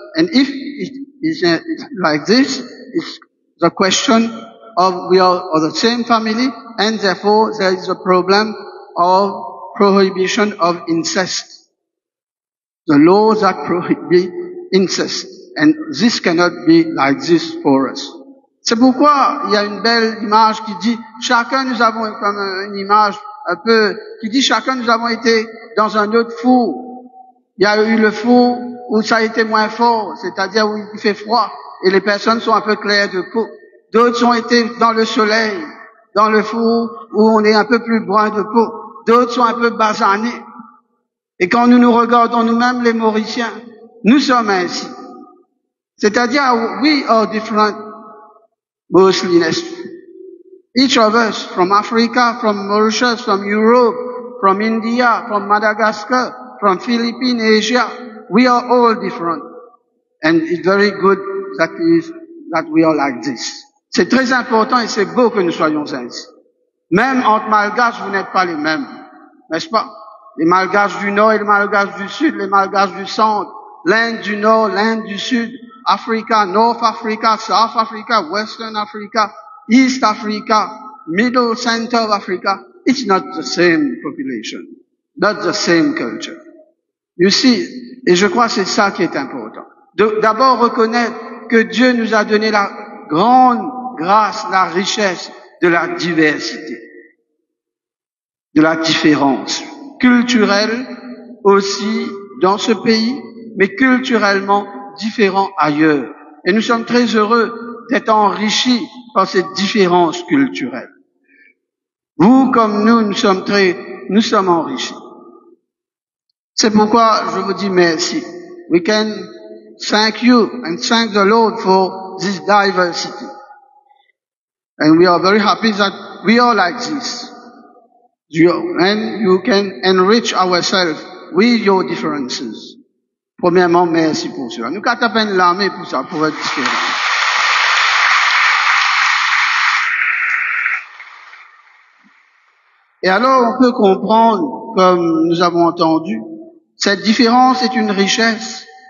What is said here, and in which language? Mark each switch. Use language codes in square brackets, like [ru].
[en] And if it is like this, it's the question of we are of the same family, and therefore there is a problem of prohibition of incest. The laws that prohibit incest. And this cannot be like this for us. [fr] C'est pourquoi il y a une belle image qui dit, chacun nous avons, comme une image un peu, qui dit chacun nous avons été dans un autre four. Il y a eu le four où ça a été moins fort, c'est-à-dire où il fait froid et les personnes sont un peu claires de peau. D'autres ont été dans le soleil, dans le four où on est un peu plus brun de peau. D'autres sont un peu basanés. Et quand nous nous regardons nous-mêmes, les Mauriciens, nous sommes ainsi. C'est-à-dire, [en] we are different, mostly. Each of us, from Africa, from Mauritius, from Europe, from India, from Madagascar, from Philippines, Asia, we are all different. And it's very good that we are like this. [fr] C'est très important et c'est beau que nous soyons ainsi. Même entre Malgaches, vous n'êtes pas les mêmes, n'est-ce pas? Les Malgaches du Nord et les Malgaches du Sud, les Malgaches du Centre, l'Inde du Nord, l'Inde du Sud, [en] Africa, North Africa, South Africa, Western Africa, East Africa, Middle Center of Africa. It's not the same population, not the same culture. You see, [fr] et je crois que c'est ça qui est important. D'abord reconnaître que Dieu nous a donné la grande grâce, la richesse de la diversité, de la différence. culturel aussi dans ce pays, mais culturellement différent ailleurs. Et nous sommes très heureux d'être enrichis par cette différence culturelle. Vous, comme nous sommes enrichis. C'est pourquoi je vous dis merci. [en] We can thank you and thank the Lord for this diversity. And we are very happy that we are like this. And you can enrich ourselves with your differences. [fr] Premièrement, merci pour cela. Nous qu'à taper la main pour ça, pour être différents. Et alors, on peut comprendre, comme nous avons entendu, cette différence est une richesse.